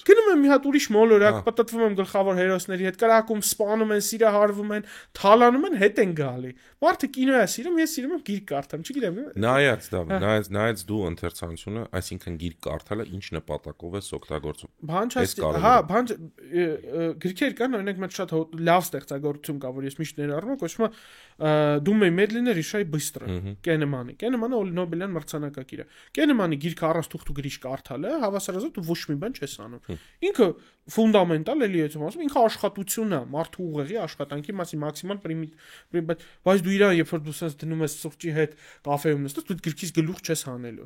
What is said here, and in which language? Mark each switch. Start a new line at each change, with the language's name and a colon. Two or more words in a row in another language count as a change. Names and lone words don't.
Armenian: Գնում եմ մի հատ ուրիշ մոլորակ, պատտվում եմ գլխավոր հերոսների հետ, կրակում, սպանում են, սիրահարվում են, թալանում են, հետ են գալի։ Մարդը կինո է սիրում, ես սիրում եմ գիրք կարդամ, չգիտեմ։ Նայած դու ընթերցանությունը, այսինքն գիրք կարդալը ինչ նպատակով է օգտագործում։ Հա, գրքեր կան, օրինակ մեծ շատ լավ ստեղծագործություն կա, որ ես միշտ ներառում եմ, ասում է «Думай медленно, решай быстро» Կենեմանի Նոբելյան մրցանակակիր է։ Կենեմանի գիրքը առանց թուղթ ու գրիշ կարդալը հավասարազատ դու ոչ մի բան չես անում։ Ինքը ֆունդամենտալ էլի է ասում, ինքը աշխատությունն է, մարդու ուղեղի աշխատանքի մասին մաքսիմալ բայց դու իրան երբ որ դու sense դնում ես սուրճի հետ կաֆեում նստես, դու գրքից գլուխ չես հանելու։